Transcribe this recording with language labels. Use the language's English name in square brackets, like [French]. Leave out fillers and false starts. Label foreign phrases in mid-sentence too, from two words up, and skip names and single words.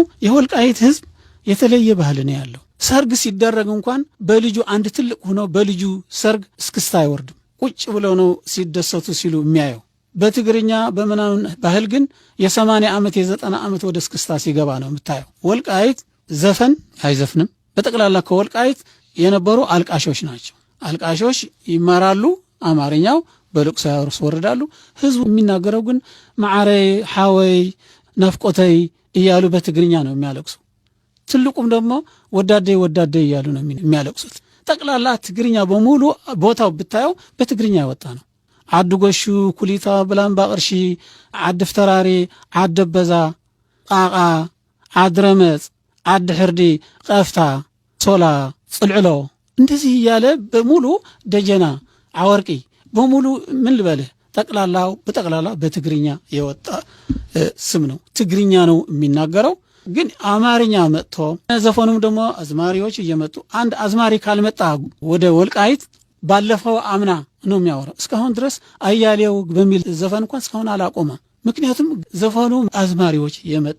[Amharic] የወልቃይት ህዝብ የተለየ ባህል ነው ያለው። ሰርግ ሲደረግ እንኳን በልጁ አንድ ትልቅ ሆኖ በልጁ ሰርግ እስክስታ አይወርድም። ቁጭ ብለው ነው ሲደሰቱ ሲሉ የሚያየው። በትግርኛ በምናምን ባህል ግን የ80 ዓመት የ90 ዓመት ወደ እስክስታ ሲገባ ነው የምታየው። ወልቃይት ዘፈን አይዘፍንም። በጠቅላላ ከወልቃይት የነበሩ አልቃሾች ናቸው። አልቃሾች ይማራሉ አማርኛው፣ በልቅሶ ያስወርዳሉ። ህዝቡ የሚናገረው ግን [Tigrinya] ማዕረይ፣ ሓወይ፣ ናፍቆተይ [Amharic] እያሉ በትግርኛ ነው የሚያለቅሱ። ትልቁም ደግሞ ወዳዴ እያሉ ነው የሚያለቅሱት። ጠቅላላ ትግርኛ በሙሉ ቦታው ብታየው በትግርኛ ያወጣ ነው። ዓዲ ጎሹ፣ ኩሊታ፣ ብላምባ ቅርሺ፣ ዓዲ ፍተራሪ፣ ዓዲ በዛ፣ ቃቃ፣ ዓዲ ረመፅ፣ ዓዲ ሕርዲ፣ ቀፍታ፣ ሶላ፣ ጽልዕሎ እንደዚህ እያለ በሙሉ ደጀና፣ አወርቂ በሙሉ ምን ልበልህ በጠቅላላ በትግርኛ የወጣ ስም ነው። ትግርኛ ነው የሚናገረው። ግን አማርኛ መጥቶ ዘፈኑም ደግሞ አዝማሪዎች እየመጡ አንድ አዝማሪ ካልመጣ ወደ ወልቃይት ባለፈው አምና ነው የሚያወራው። እስካሁን ድረስ አያሌው በሚል ዘፈን እንኳን እስካሁን አላቆመም። ምክንያቱም ዘፈኑ አዝማሪዎች የመጣ